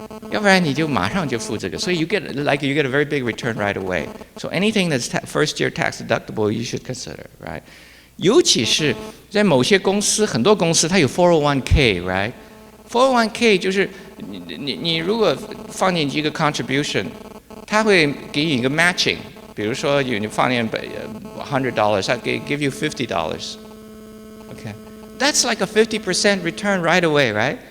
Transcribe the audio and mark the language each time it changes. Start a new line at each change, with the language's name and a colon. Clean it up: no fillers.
Chinese: 要不然你就马上就付这个，所以
English: you get a very big return right away. So anything that's first year tax deductible, you should consider, right?
Chinese: 尤其是在某些公司，很多公司它有 401k, right? 401k 就是你如果放进一个 contribution， 它会给你一个 matching， 比如说你放进$100，它给
English: give you $50. Okay, that's like a 50% return right away, right?